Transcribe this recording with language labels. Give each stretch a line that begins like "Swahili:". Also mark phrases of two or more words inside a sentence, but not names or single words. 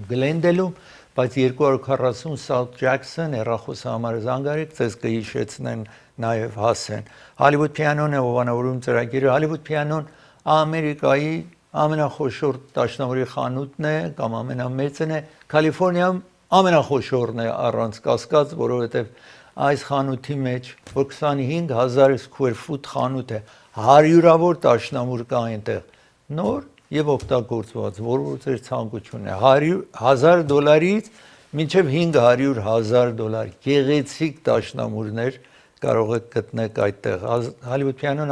Armenian: Գլենդելում, բայց 240 South Jackson հեռախոսահամարը զանգարեք, ձեզ կհիշեցնեն նաև հասեն։ Hollywood Piano-ն է հովանավորում ծրագիրը, Hollywood Piano-ն Ամերիկայի ամենախոշոր դաշնամուրի խանութն է կամ ամենամեծն է Կալիֆոռնիայում ամենախոշորն է առանց կասկած, որովհետև այս խանութի մեջ որ 25000
English: square foot
Armenian: խանութ է 100-ավոր դաշնամուր կա այնտեղ նոր եւ օգտագործված, որ ձեր ցանկությունն է $100,000-ից մինչև $500,000 գեղեցիկ դաշնամուրներ կարող եք գտնել այդտեղ Hollywood Piano-ն